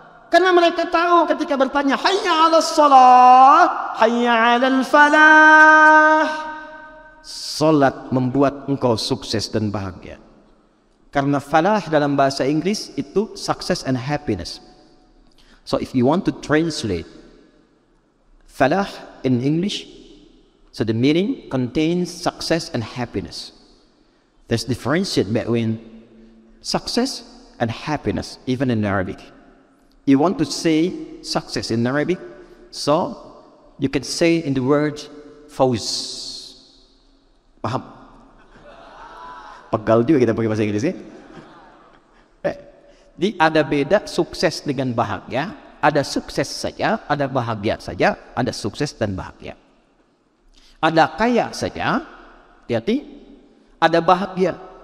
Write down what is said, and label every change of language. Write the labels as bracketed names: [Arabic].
[Indonesian] Karena mereka tahu ketika bertanya, [Arabic] hayya 'alas shalah, hayya 'alal falah. [Indonesian] Salat membuat engkau sukses dan bahagia. Karena falah dalam bahasa Inggris itu [English] success and happiness. So if you want to translate falah in English, so the meaning contains success and happiness. There's differentiate between success and happiness even in Arabic. You want to say success in Arabic, so you can say in the word fawz. [Indonesian] Paham? Pegal juga kita pakai bahasa Inggris ya. Jadi ada beda sukses dengan bahagia, ada sukses saja, ada bahagia saja, ada sukses dan bahagia. Ada kaya saja, hati-hati, ada bahagia.